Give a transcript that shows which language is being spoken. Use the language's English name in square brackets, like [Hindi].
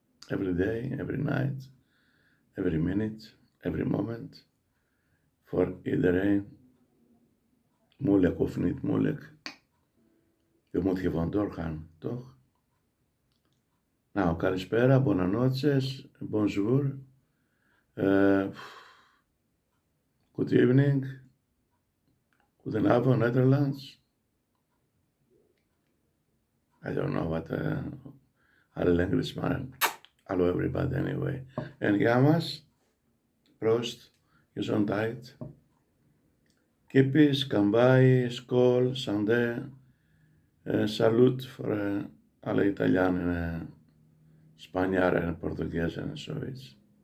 [English] Every day, every night, every minute, every moment. [Dutch] For iedereen. Moeilijk of niet moeilijk. Je moet gewoon doorgaan, toch? Nou, [Greek] καλησπέρα, [Spanish] buenas noches, [French] bonjour, [English] good evening, [Dutch] goedenavond, Netherlands. [English] I don't know what other language, man. Hello everybody anyway. [Dutch] En Yamas, Prost, Gezondheid, Kippis, Kambai, Skol, Sande, Salut voor alle Italianen, Spanjaarden en Portugezen en zoiets.